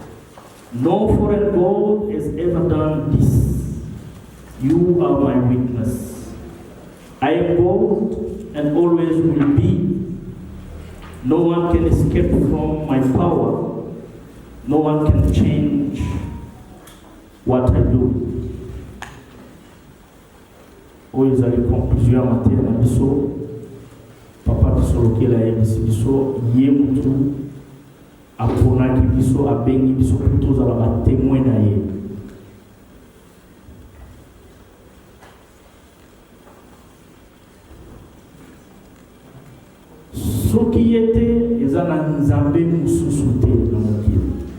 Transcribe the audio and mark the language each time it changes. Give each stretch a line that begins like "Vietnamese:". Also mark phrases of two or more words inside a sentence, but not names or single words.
English: No foreign God has ever done this. You are my witness. I am God and always will be. No one can escape from my power. No one can change what I do.
Lingala: Oyo ezali conclusion ya matière na biso. Papa Kisolokele ayebisi biso ye mutu aponaki biso, abengi biso po tozala batémoin na ye. Soki yete eza na Nzambe mosusu te na mokili.